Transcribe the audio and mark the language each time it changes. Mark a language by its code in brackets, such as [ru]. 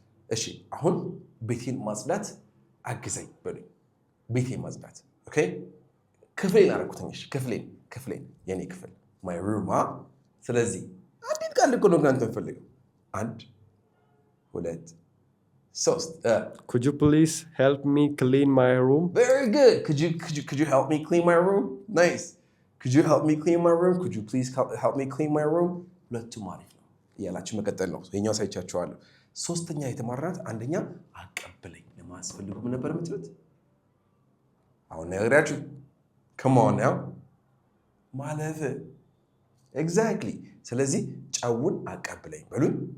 [am] እሺ አሁን ቤቴን ማጽዳት አግዘኝ በሉኝ። ቤቴን ማጽዳት። ኦኬ ክፍሌን አደረኩትኝ። እሺ ክፍሌን የኔ ክፍል [en] my room [am] ስለዚህ አዲት ቃል እኮ ነው እናንተ ፈልገው 1 2 3 [en] Could you please help me clean my room? Very good. Could you help me clean my room? Nice. Could you help me clean my room? Could you please help me clean my room? [am] ሁለቱም አሪፍ ነው ያላችሁ መቀጠል ነው። የኛው ሳይቻችኋለሁ። ሶስተኛ የተማራናት አንደኛ አቀበለኝ ለማስፈልጉ ምን ነበር የምትሉት? አሁን ነግራችሁ [en] come on now [am] ማለፍ exactly። ስለዚህ ጨውን አቀበለኝ በሉኝ።